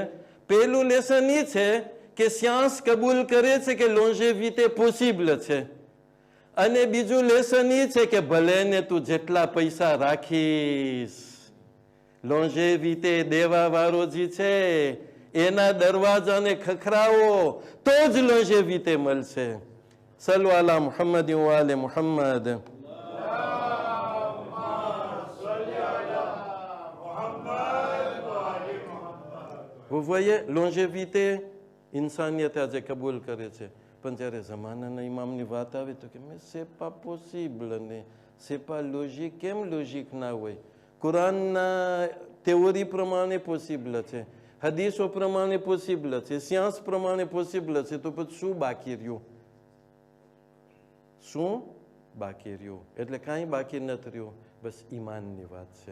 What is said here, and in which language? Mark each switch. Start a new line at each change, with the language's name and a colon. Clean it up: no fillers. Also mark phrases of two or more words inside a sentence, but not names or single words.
Gujarati: પહેલું લેસન એ છે કે સાયન્સ કબૂલ કરે છે કે લોન્જેવિટી પોસિબલ છે, અને બીજું લેસન એ છે કે ભલે ને તું જેટલા પૈસા રાખીશ, લોન્જેવિટી દેવા વાળો જે છે એના દરવાજાને ખખરાવો તો જ લોન્જેવિટી મળશે.
Arabic: صلوا على محمد وآل محمد.
French: Vous voyez, longévité,
Gujarati: ઇન્સાનિયત આજે કબૂલ કરે છે, પણ જ્યારે જમાનાના ઇમામની વાત આવે તો કે
French: c'est pas possible
Gujarati: ને
French: c'est pas logique.
Gujarati: કેમ લોજિક ના હોય? કુરાનના થિયોરી પ્રમાણે પોસિબલ છે, હદીસો પ્રમાણે પોસિબલ છે, સાયન્સ પ્રમાણે પોસિબલ છે, તો પછી શું બાકી રહ્યું? શું બાકી રહ્યું? એટલે કાંઈ બાકી નથી રહ્યું, બસ ઈમાનની વાત છે.